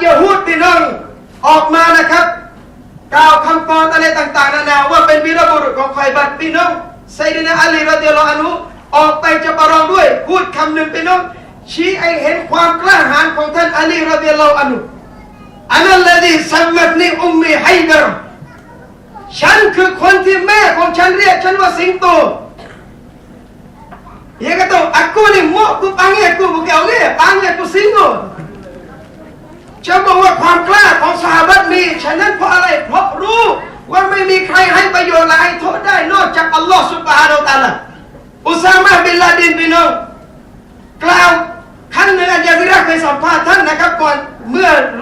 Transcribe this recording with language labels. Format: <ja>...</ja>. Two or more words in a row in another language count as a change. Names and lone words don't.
<th>ยิวพี่น้องออกมานะครับกล่าวคำกรอะไรต่างๆนานาว่าเป็นวีรบุรุษของคอยบัตพี่น้องไซยิดนะอาลี</th> <ar>رضي الله عنه</ar> <th>ออกไปจะประลองด้วยพูดคำหนึ่งพี่น้องชี้ให้เห็นความกล้าหาญของท่านอาลี</th> <ar>رضي الله عنه أنا الذي سمتني أمي حيدرة</ar> <th>ฉันคือคนที่แม่ของฉันเรียกฉันว่าสิงโต</th> <ms>dia kata aku ni mak aku panggil aku bukan orang panggil aku singo</ms> <th>จะบอกว่าความกล้าของซอฮาบะห์มีฉะนั้นเพราะอะไรเพราะรู้ว่าไม่มีใครให้ประโยชน์และให้โทษได้นอกจากอัลลอฮฺ</th> <ar>سبحانه وتعالى</ar> <th>อุซามะห์บินลาดินพี่น้องกล่าวครั้งหนึ่งอันยาซิเราะห์เคยสัมภาษณ์ท่านนะครับก่อนเมื่อร</th>